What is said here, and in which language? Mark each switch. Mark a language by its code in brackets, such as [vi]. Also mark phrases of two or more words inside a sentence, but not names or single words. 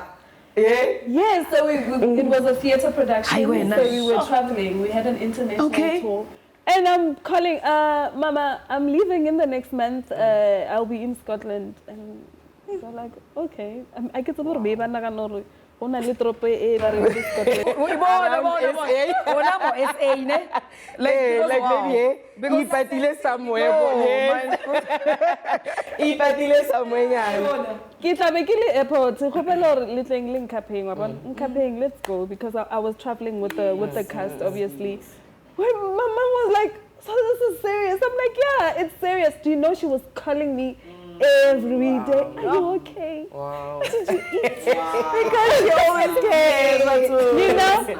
[en] Yes, so it was a theatre production. So we were traveling. We had an international tour. And I'm calling, Mama, I'm leaving in the next month. I'll be in Scotland. And they're like, okay. I get a little baby. [st] Una litrope ipatile [en] somewhere. [st] Ke tlabe ke le airport. Khopela hore le tleng le nkapeng wa bona. Nkapeng, [en] let's go, because I was traveling with the cast, obviously. When my mom was like, so this is serious. I'm like, yeah, it's serious. Do you know she was calling me every day? Are you okay? Wow. Did you eat? Because she always cares, you know?